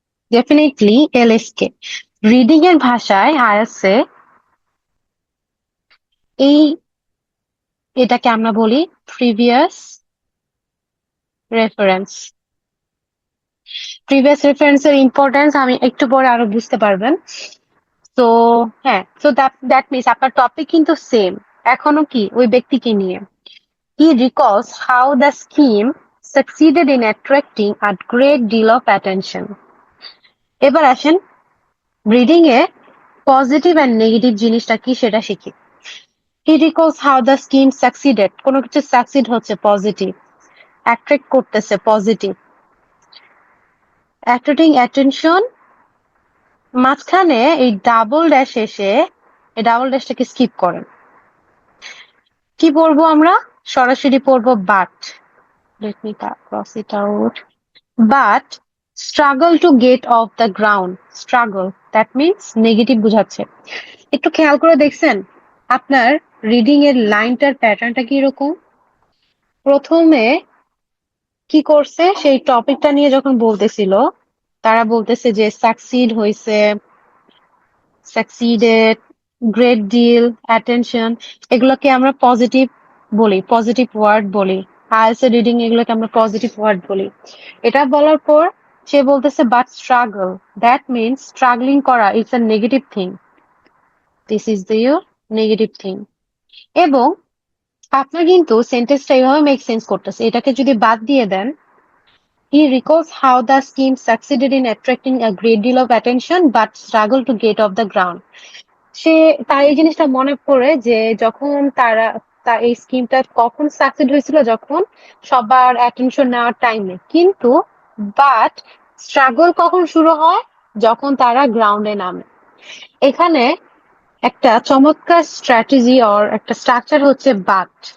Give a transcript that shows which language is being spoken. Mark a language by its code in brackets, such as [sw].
[bn] Definitely LS কে। Reading এর ভাষায় IELTS এই এটাকে আমরা বলি প্রিভিয়াস রেফারেন্স। প্রিভিয়াস রেফারেন্সের ইম্পর্টেন্স আমি একটু পরে আরো বুঝতে পারবেন। তো হ্যাঁ, তো দ্যাট মিনস আপনার টপিক কিন্তু সেম, এখনো কি ওই ব্যক্তিকে নিয়ে। [en] He recalls how the scheme succeeded in attracting a great deal of attention. [bn] এবার আসেন reading a positive and negative জিনিসটা কি সেটা শিখি। [en] He recalls how the scheme succeeded. [bn] কোনো কিছু সাকসিড হচ্ছে পজিটিভ, অ্যাট্রাক্ট করতেছে পজিটিভ, অ্যাট্রাক্টিং অ্যাটেনশন। মাঝখানে এই ডাবল ড্যাশ এসে এই ডাবল ড্যাশটাকে স্কিপ করেন। কি পড়বো আমরা? সরাসরি পড়বো but. [en] Let me cross it out. But struggle to get off the ground. Struggle. [bn] That means negative বুঝাচ্ছে। একটু খেয়াল করে দেখছেন আপনার রিডিং এর লাইনটার প্যাটার্নটা কি রকম? প্রথমে কি করছে সেই টপিকটা নিয়ে যখন বলতেছিল তারা বলতেছে যে সাকসিড হইছে, সাকসিডেড, গ্রেট ডিল, অ্যাটেনশন, এগুলোকে আমরা পজিটিভ বলি, পজিটিভ ওয়ার্ড বলি। আইএলটিএস রিডিং এগুলোকে আমরা পজিটিভ ওয়ার্ড বলি। এটা বলার পর সে বলতেছে but struggle, that means struggling করা [en] It's a negative thing, this is the your negative thing. [bn] এবং আপনার কিন্তু সেন্টেন্সটা এইভাবে মেক সেন্স করতেছে। এটাকে যদি বাদ দিয়ে দেন, [en] he recalls how the scheme succeeded in attracting a great deal of attention but struggled to get off the ground. [bn] সে তার এই জিনিসটা মনে পড়ে যে যখন তারা এই স্কিমটা কখন সাকসিড হয়েছিল, যখন সবার অ্যাটেনশন নেওয়ার টাইমে। কিন্তু বাট স্ট্রাগল কখন শুরু হয়? যখন তারা গ্রাউন্ডে নামে। এখানে একটা চমৎকার স্ট্র্যাটেজি অর একটা স্ট্রাকচার হচ্ছে বাট।